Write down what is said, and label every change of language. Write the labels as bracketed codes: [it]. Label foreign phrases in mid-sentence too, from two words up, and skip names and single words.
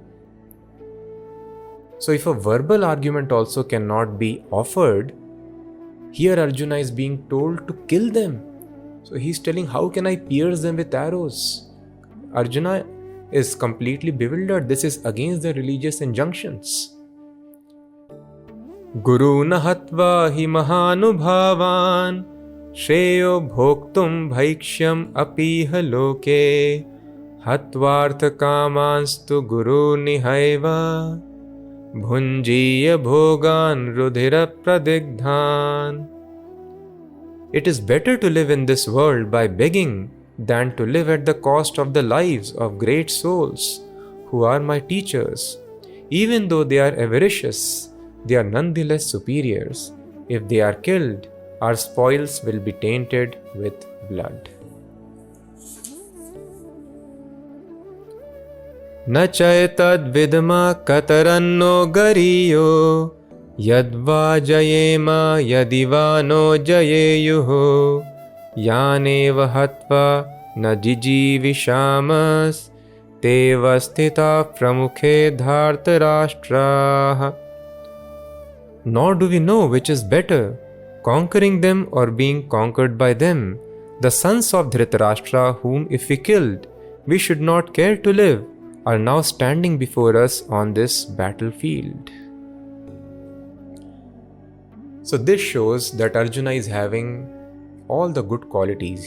[en] So if a verbal argument also cannot be offered, here Arjuna is being told to kill them. So he's telling, how can I pierce them with arrows? Arjuna is completely bewildered. This is against the religious injunctions. [sa] Guru nahatva hi mahanubhavan shreyo bhoktum bhaikshyam apiha loke hatvartha kamanstu guru nihaiva bhunjiya bhogan rudhira pradigdhan. [en] It is better to live in this world by begging than to live at the cost of the lives of great souls who are my teachers. Even though they are avaricious, they are nonetheless superiors. If they are killed, our spoils will be tainted with blood. [sa] Na chayatad vidma kataranno gariyo yadva jayema yadivano jayeyuho yaneva hatva na jijivishamas tevasthita pramukhe dhartarashtraha. [en] Nor do we know which is better, conquering them or being conquered by them. The sons of Dhritarashtra, whom if we killed, we should not care to live, are now standing before us on this battlefield. So this shows that Arjuna is having all the good qualities.